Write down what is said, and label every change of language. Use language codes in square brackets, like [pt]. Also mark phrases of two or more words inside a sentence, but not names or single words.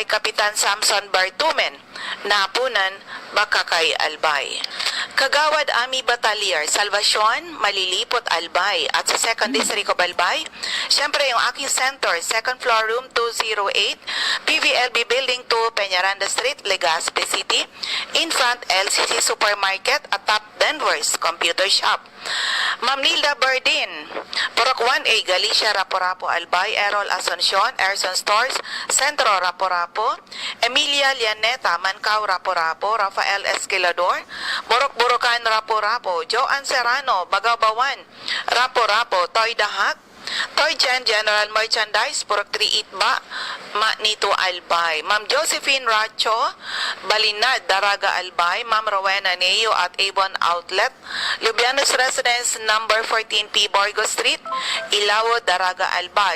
[tl] Kapitan Samson Bartumen, Napunan, Bakakay, Albay. Kagawad Ami Batalier, Salvacion, Malilipot, Albay. At sa 2nd District of Albay, syempre yung aking center, [en] 2nd floor, room 208, [tl] PVLB Building 2, Peñaranda Street, Legazpi City. [en] In front, LCC Supermarket at Top Denver's Computer Shop. Ma'am Nilda Berdin, Purok 1A, Galicia, Raporapo, Albay. Errol Asuncion, Erson Stores, Centro, Raporapo. Emilia Lianeta, Mancao, Raporapo. Rafael Esquilador, Borok-Borokan, Raporapo. Joanne Serrano, Bagabawan, Raporapo. Toy Dahak, Toy Gen General Merchandise, Purok 3 Itba, Manito, Albay. Ma'am Josephine Racho, Balinad, Daraga, Albay. Ma'am Rowena Neo at Avon Outlet, Lubianos Residence, number 14P, Borgo Street, Ilawo, Daraga, Albay.